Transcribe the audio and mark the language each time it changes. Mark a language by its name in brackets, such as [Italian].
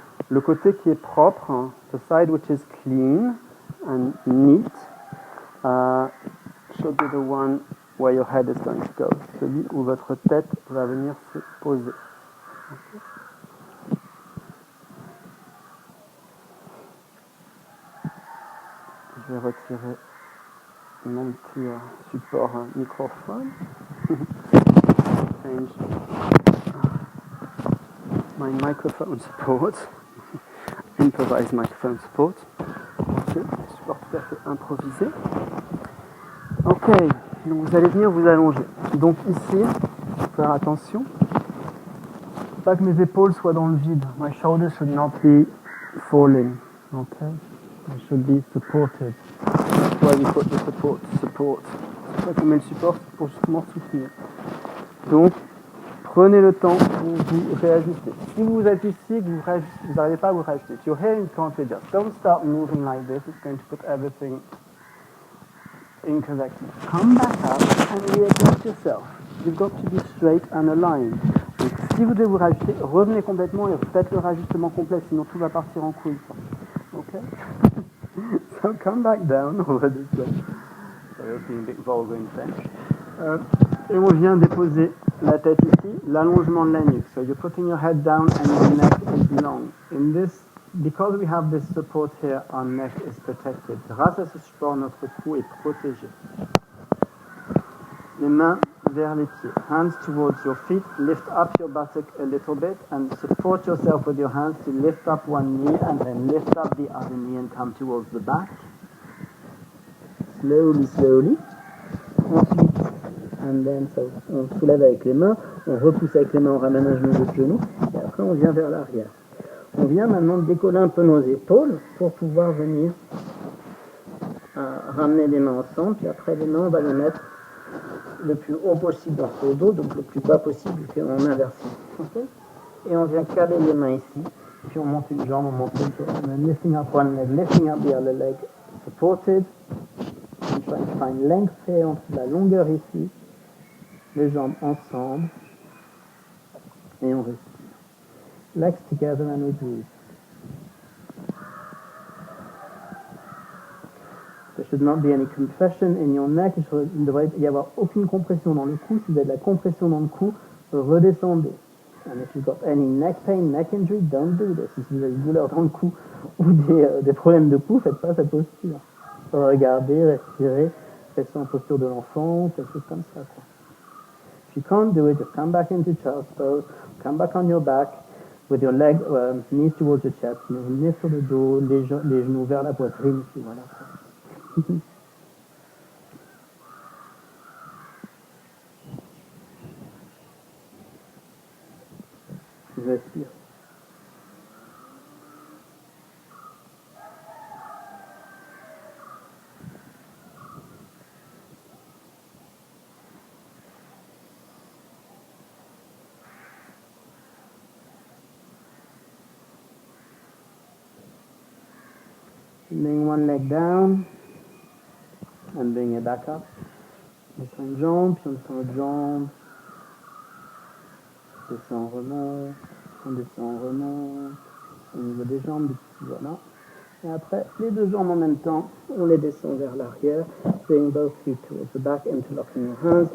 [French] Le côté qui est propre, hein, [English] the side which is clean and neat, should be the one where your head is going to go. [French] Celui où votre tête va venir se poser. [English] Okay. [French] Je vais retirer mon petit support microphone. [English] Change my microphone support. Improvise microphone support. [French] Ok, support tout à fait improvisé. Ok, donc vous allez venir vous allonger. Donc ici, faire attention. Pas que mes épaules soient dans le vide. [English] My shoulders should not be falling. Okay, they should be supported. That's why we put the support. [French] C'est pour ça qu'on met le support pour justement soutenir. Donc, prenez le temps pour vous réajuster. Si vous êtes ici, que vous n'arrivez pas à vous réajuster, [English] if you're here and can't adjust, don't start moving like this. It's going to put everything incorrectly. Come back up and readjust yourself. You've got to be straight and aligned. [French] Donc, si vous devez vous réajuster, revenez complètement et faites le réajustement complet, sinon tout va partir en couille. Ok? [English] So come back down over this way. Sorry, being a bit vulgar in French. [French] Et on vient déposer la tête ici, l'allongement de la nuque. [English] So you're putting your head down and your neck is long. In this, because we have this support here, our neck is protected. [French] Grâce à ce support, notre cou est protégé. Les mains vers les pieds. [English] Hands towards your feet. Lift up your buttock a little bit and support yourself with your hands to lift up one knee and then lift up the other knee and come towards the back. Slowly, slowly. [French] Ensuite, [English] and then, so, [French] on soulève avec les mains, on repousse avec les mains, on ramène un genou, l'autre genou, et après on vient vers l'arrière. On vient maintenant décoller un peu nos épaules pour pouvoir venir ramener les mains ensemble, puis après les mains on va les mettre le plus haut possible dans le dos, donc le plus bas possible en inversion. Okay? Et on vient caler les mains ici, puis on monte une jambe, on monte une jambe, [English] and then lifting up one leg, lifting up the other leg, supported, and trying to find length here, [French] entre la longueur ici, les jambes ensemble, et on respire. [English] Legs together and we breathe. There should not be any compression in your neck. [French] Il ne devrait y avoir aucune compression dans le cou. Si vous avez de la compression dans le cou, redescendez. [English] And if you've got any neck pain, neck injury, don't do this. [French] Si vous avez une douleur dans le cou ou des problèmes de cou, faites pas cette posture. Regardez, respirez, restez en posture de l'enfant, quelque chose comme ça, quoi. [English] If you can't do it, just come back into child's pose, come back on your back, with your leg, knees towards your chest, [French] venez sur le dos, les genoux vers la poitrine, puis voilà. Respire. [English] Bring one leg down and bring it back up. [French] On descend une jambe, puis on descend l'autre jambe. On descend, on remonte. On descend, on remonte. Au niveau des jambes, voilà. Et après, les deux jambes en même temps, on les descend vers l'arrière. [English] Bring both feet towards the back, interlocking your hands.